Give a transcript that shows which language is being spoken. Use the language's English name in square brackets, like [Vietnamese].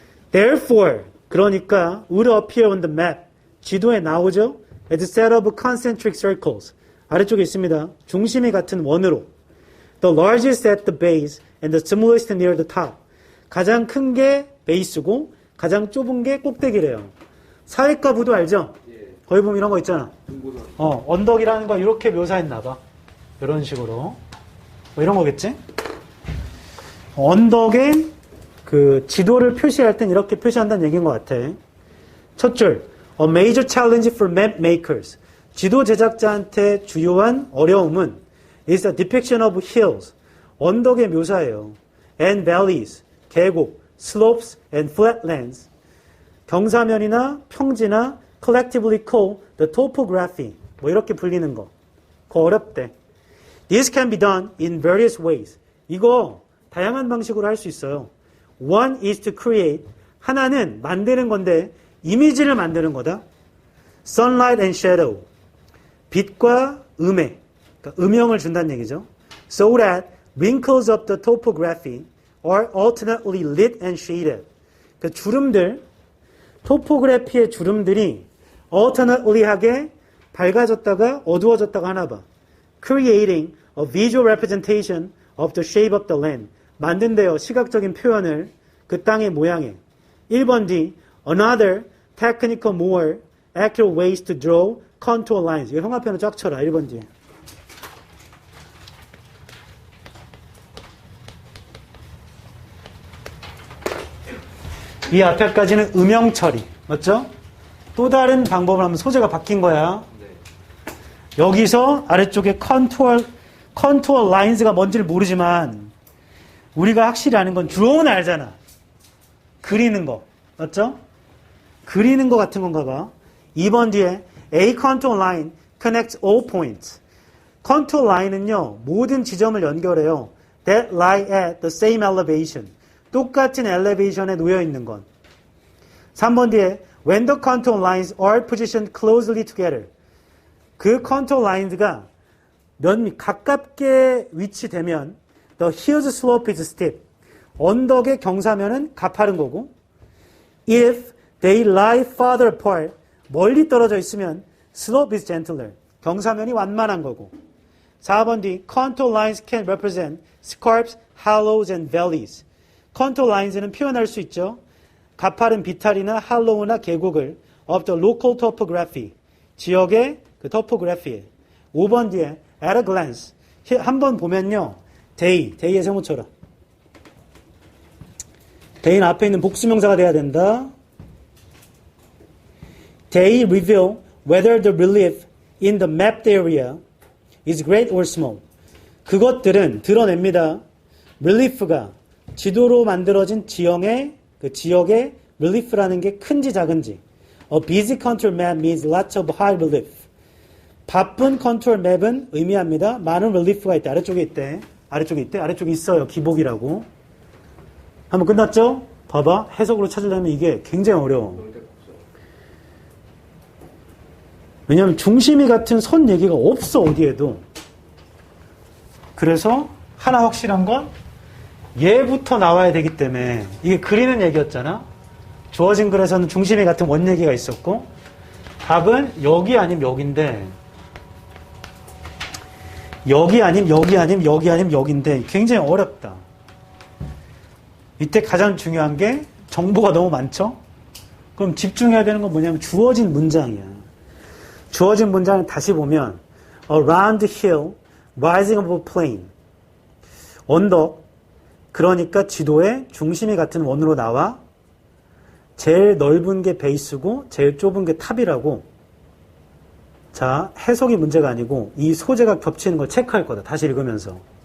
[English] Therefore, [Korean] 그러니까 [English] would appear on the map. [Korean] 지도에 나오죠? [English] As a set of concentric circles. [Korean] 아래쪽에 있습니다. 중심이 같은 원으로. [English] The largest at the base and the smallest near the top. [Korean] 가장 큰 게 베이스고 가장 좁은 게 꼭대기래요. 사회과 부도 알죠? 거기 보면 이런 거 있잖아. 언덕이라는 거 이렇게 묘사했나 봐. 이런 식으로. 뭐 이런 거겠지? 언덕에 지도를 표시할 땐 이렇게 표시한다는 얘기인 것 같아. 첫 줄. [English] A major challenge for map makers. [Korean] 지도 제작자한테 주요한 어려움은 [English] is the depiction of hills. [Korean] 언덕의 묘사예요. [English] And valleys. [Korean] 계곡. [English] slopes and flatlands. [Korean] 경사면이나 평지나 [English] collectively called the topography. [Korean] 뭐 이렇게 불리는 거. 그거 어렵대. [English] This can be done in various ways. [Korean] 이거 다양한 방식으로 할 수 있어요. [English] One is to create. [Korean] 하나는 만드는 건데 이미지를 만드는 거다. [English] Sunlight and shadow. [Korean] 빛과 음에. 그러니까 음영을 준다는 얘기죠. [English] So that wrinkles of the topography are alternately lit and shaded. [Korean] 그 주름들, 토포그래피의 주름들이 alternately하게 밝아졌다가 어두워졌다가 하나 봐. [English] Creating a visual representation of the shape of the land. [Korean] 만든대요. 시각적인 표현을 그 땅의 모양에. 1번 D. [English] Another technical more accurate ways to draw contour lines. [Korean] 이거 형아편을 쫙 쳐라. 1번 D. 이 앞에까지는 음영 처리. 맞죠? 또 다른 방법을 하면 소재가 바뀐 거야. 네. 여기서 아래쪽에 컨투어 라인즈가 뭔지를 모르지만 우리가 확실히 아는 건 draw는 알잖아. 그리는 거. 맞죠? 그리는 거 같은 건가 봐. 2번 뒤에 [English] A contour line connects all points. [Korean] contour line은요, 모든 지점을 연결해요. [English] That lie at the same elevation. [Korean] 똑같은 elevation에 놓여 있는 건. 3번 뒤에 [English] when the contour lines are positioned closely together. [Korean] 그 contour lines가 가깝게 위치되면 [English] the hill's slope is steep. [Korean] 언덕의 경사면은 가파른 거고 [English] if they lie farther apart, [Korean] 멀리 떨어져 있으면 [English] slope is gentler. [Korean] 경사면이 완만한 거고. 4번 뒤 [English] contour lines can represent scarps, hollows, and valleys. [Korean] contour lines는 표현할 수 있죠. 가파른 비탈이나 할로우나 계곡을 [English] of the local topography. [Korean] 지역의 그 topography. 5번 뒤에 [English] at a glance. [Korean] 한번 보면요. day의 세모처럼. day는 앞에 있는 복수명사가 돼야 된다. [English] They reveal whether the relief in the mapped area is great or small. [Korean] 그것들은 드러냅니다. relief가 지도로 만들어진 그 지역의 relief라는 게 큰지 작은지. [English] A busy contour map means lots of high relief. [Korean] 바쁜 컨투어 맵은 의미합니다. 많은 relief가 있대. 아래쪽에 있대. 아래쪽에 있대. 아래쪽에 있어요. 기복이라고. 한번 끝났죠? 봐봐. 해석으로 찾으려면 이게 굉장히 어려워. 왜냐하면 중심이 같은 선 얘기가 없어, 어디에도. 그래서 하나 확실한 건 얘부터 나와야 되기 때문에 이게 그리는 얘기였잖아. 주어진 글에서는 중심이 같은 원 얘기가 있었고 답은 여기 아니면 여기인데 여기 아니면 여기 아니면 여기 아니면 여기인데 굉장히 어렵다. 이때 가장 중요한 게 정보가 너무 많죠? 그럼 집중해야 되는 건 뭐냐면 주어진 문장이야. 주어진 문장을 다시 보면 [English] around hill, rising above plain. [Korean] 언덕, 그러니까 지도의 중심이 같은 원으로 나와 제일 넓은 게 베이스고 제일 좁은 게 탑이라고. 자, 해석이 문제가 아니고 이 소재가 겹치는 걸 체크할 거다. 다시 읽으면서.